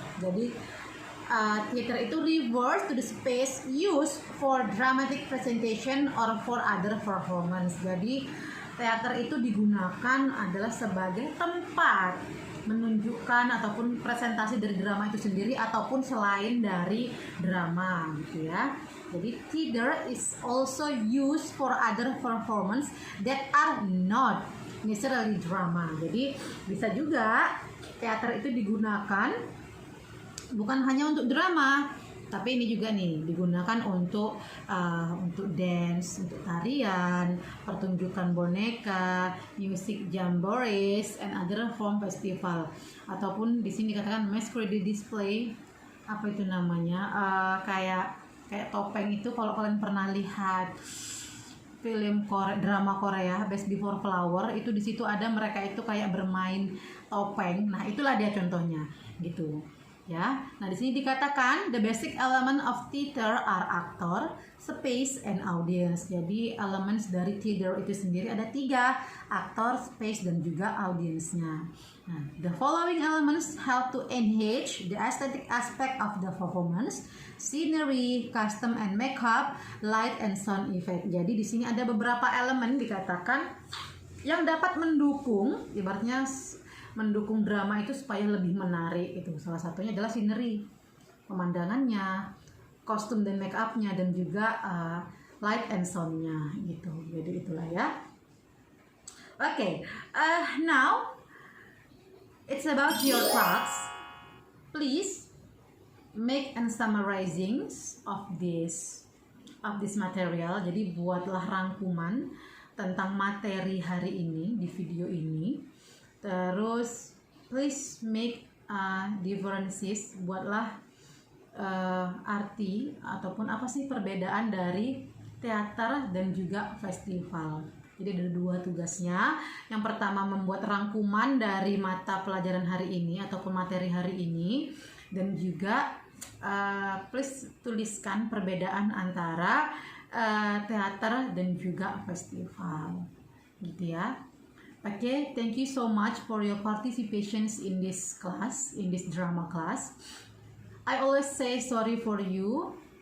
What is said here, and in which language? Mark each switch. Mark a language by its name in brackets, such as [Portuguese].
[Indonesian] Jadi [English] theater itu refers to the space used for dramatic presentation or for other performance. [Indonesian] Jadi teater itu digunakan adalah sebagai tempat menunjukkan ataupun presentasi dari drama itu sendiri ataupun selain dari drama gitu ya. Jadi [English] theater is also used for other performance that are not necessarily drama. [Indonesian] Jadi bisa juga teater itu digunakan bukan hanya untuk drama, tapi ini juga nih digunakan untuk dance, untuk tarian, pertunjukan boneka, [English] music jamborees, and other form festival. [Indonesian] Ataupun di sini dikatakan masquerade display, apa itu namanya? Kayak topeng itu kalau kalian pernah lihat film drama Korea Best Before Flower itu di situ ada mereka itu kayak bermain topeng. Nah, itulah dia contohnya gitu. Ya. Nah, di sini dikatakan [English] the basic element of theater are actor, space, and audience. [Indonesian] Jadi elements dari theater itu sendiri ada 3, aktor, space, dan juga audiensnya. [English] Nah, the following elements help to enhance the aesthetic aspect of the performance: scenery, costume and makeup, light and sound effect. [Indonesian] Jadi di sini ada beberapa elemen dikatakan yang dapat mendukung, ibaratnya mendukung drama itu supaya lebih menarik itu. Salah satunya adalah scenery, pemandangannya, kostum dan make upnya, dan juga light and soundnya gitu. Jadi itulah ya. [English] Okay, now it's about your class. Please make and summarizing of this material. [Indonesian] Jadi buatlah rangkuman tentang materi hari ini di video ini. Terus [English] please make differences, [Indonesian] buatlah arti ataupun apa sih perbedaan dari teater dan juga festival. Jadi ada 2 tugasnya. Yang pertama membuat rangkuman dari mata pelajaran hari ini ataupun materi hari ini, dan juga please tuliskan perbedaan antara teater dan juga festival gitu ya. [English] Okay, thank you so much for your participations in this class, in this drama class. I always say sorry for you.